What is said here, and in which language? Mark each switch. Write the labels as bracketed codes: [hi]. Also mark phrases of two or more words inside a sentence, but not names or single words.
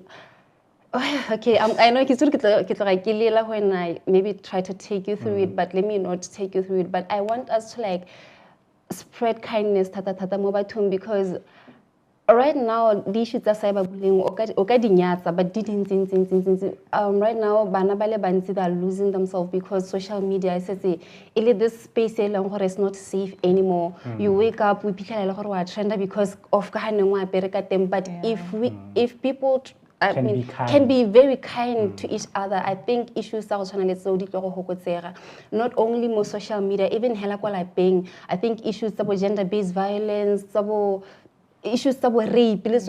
[en] Okay, I know when I maybe try to take you through it, but let me not take you through it. But I want us to like spread kindness, because right now the issues are cyberbullying but right now [tn] bana bale bantsi [en] they are losing themselves because social media is this space is not safe anymore. You wake up we trend because of but if people can be very kind to each other, I think issues are not only more social media, even I think issues about gender-based violence, issues of rape,